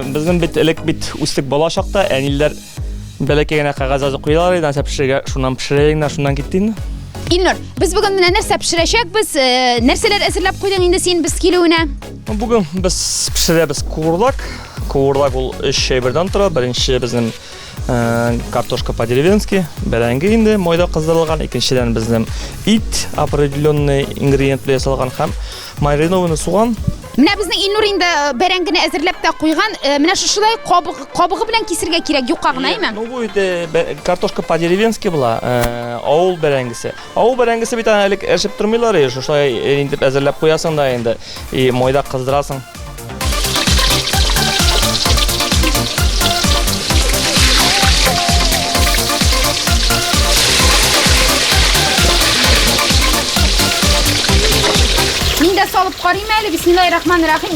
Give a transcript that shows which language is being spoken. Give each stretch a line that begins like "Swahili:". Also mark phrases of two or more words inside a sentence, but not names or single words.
Tatar: Безнең бит элек бит үстек бала чакта әниләр бәләкәй генә кагаз язып куялар иде, пешерергә, шуннан пешерәйек, шуннан киттин. Илнур, без бүген менә нәрсә пешерәчәкбез? Нәрсәләр әзерләп куйдың инде син без килүенә? Бүген без пешерәбез куырлак. Куырлак ул 3 шәй бердән тора. Беренче безнең
Russian: картошка по-деревенски,
Tatar: бәрәңге инде майда кыздырылган. Икенчедән безнең ит,
Russian: определенный ингредиент
Tatar: белән ясалган һәм маринованный суган. Менә безнең Илнур инде бәрәңгене әзерләп тә куйган. Менә шушылай кабыгы белән кисергә кирәк, юкка гына әйме? Ну бу иде
Russian: картошка по-деревенски
Tatar: була. Авыл бәрәңгесе. Авыл бәрәңгесе бит әлек әшеп тормыйлар, шушылай инде әзерләп куясың да инде майда кыздырасың. Салып карыйм әле,
Arabic: بسم الله الرحمن الرحيم.